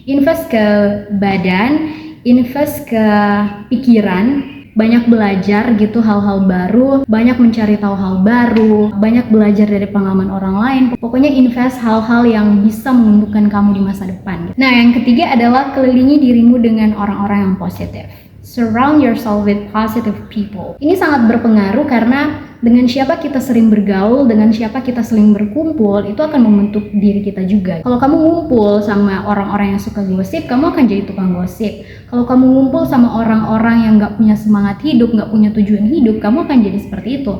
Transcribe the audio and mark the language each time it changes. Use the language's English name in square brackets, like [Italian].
[Indonesian] Invest ke badan, invest ke pikiran, banyak belajar gitu hal-hal baru, banyak mencari tahu hal baru, banyak belajar dari pengalaman orang lain. Pokoknya invest hal-hal yang bisa menguntungkan kamu di masa depan. Nah, yang ketiga adalah kelilingi dirimu dengan orang-orang yang positif. [English] Surround yourself with positive people. [Indonesian] Ini sangat berpengaruh karena dengan siapa kita sering bergaul, dengan siapa kita sering berkumpul, itu akan membentuk diri kita juga. Kalau kamu ngumpul sama orang-orang yang suka gosip, kamu akan jadi tukang gosip. Kalau kamu ngumpul sama orang-orang yang gak punya semangat hidup, gak punya tujuan hidup, kamu akan jadi seperti itu.